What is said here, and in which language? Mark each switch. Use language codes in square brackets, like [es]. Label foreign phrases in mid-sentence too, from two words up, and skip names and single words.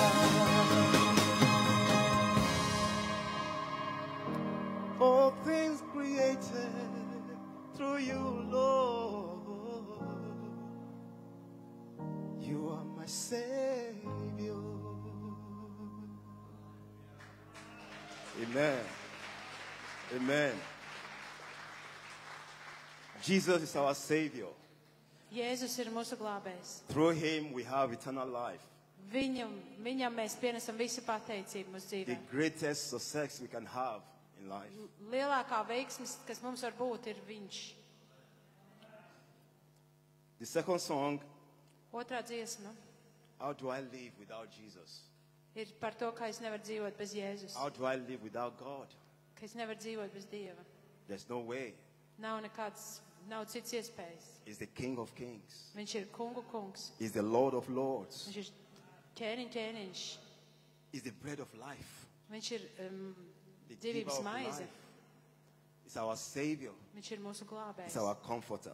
[en] All things created through you, Lord. You are my Savior. Amen. Amen. Jesus is our Savior. [lv] Jēzus ir mūsu glābējs. [en] Through him we have eternal life. [lv] Viņam mēs pienesam visu pateicību mūsu [en] The [lv] dzīvē. [en] greatest success we can have in life. [lv] Lielākā veiksmes, kas mums var būt, ir viņš. [en] The second song, [lv] Otrā dziesma [en] How Do I Live Without Jesus? [lv] ir par to, ka es nevaru dzīvot bez Jēzus. [en] How do I live without God? [lv] Ka es nevaru dzīvot bez Dieva. [en] There's no way. [lv] Nav cits iespējas. [en] He's the King of Kings. [lv] Viņš ir kungu kungs. [en] He's the Lord of Lords. [lv] Viņš ir ķēniņš. [en] He's the bread of life. [lv] Viņš ir [en] The giver [lv] dzīvības [en] of [lv] maize. [en] life. He's our Savior. [lv] Viņš ir mūsu glābējs. [en] He's our comforter.